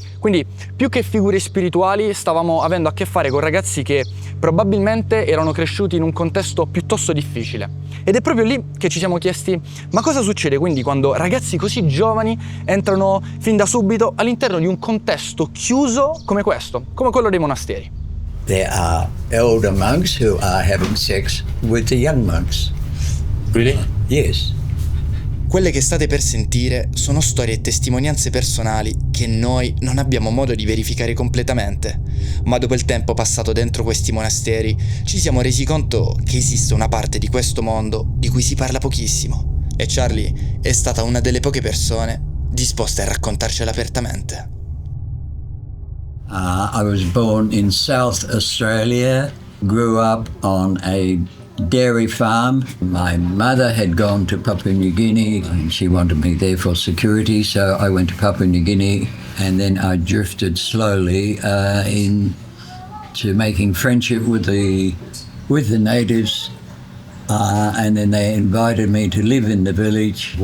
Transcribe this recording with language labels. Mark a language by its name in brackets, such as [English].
[Italian] Quindi più che figure spirituali stavamo avendo a che fare con ragazzi che probabilmente erano cresciuti in un contesto piuttosto difficile. Ed è proprio lì che ci siamo chiesti: ma cosa succede quindi quando ragazzi così giovani entrano fin da subito all'interno di un contesto chiuso come questo, come quello dei monasteri? [English] There are elder monks who are having sex with the young monks. Really? Yes. [Italian] Quelle che state per sentire sono storie e testimonianze personali che noi non abbiamo modo di verificare completamente, ma dopo il tempo passato dentro questi monasteri ci siamo resi conto che esiste una parte di questo mondo di cui si parla pochissimo, e Charlie è stata una delle poche persone disposte a raccontarcela apertamente. [English] I was born in South Australia, grew up on a dairy farm. My mother had gone to Papua New Guinea and she wanted me there for security, so I went to Papua New Guinea, and then I drifted slowly into making friendship with the natives, and then they invited me to live in the village.